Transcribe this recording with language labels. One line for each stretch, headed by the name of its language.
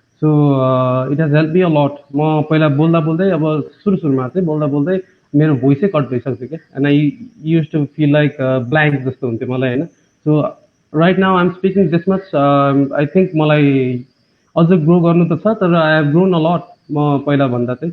English: So it has help me a lot.
Nepali: म पहिला बोल्दै अब सुरुमा चाहिँ बोल्दै मेरो भोइसै कट भइसक्थ्यो क्या,
English: and I used to feel like blank
Nepali: जस्तो हुन्थ्यो मलाई होइन।
English: So right now I am speaking this much. I think
Nepali: मलाई अझ ग्रो गर्नु त छ, तर
English: I have grown a lot
Nepali: म पहिला भन्दा चाहिँ।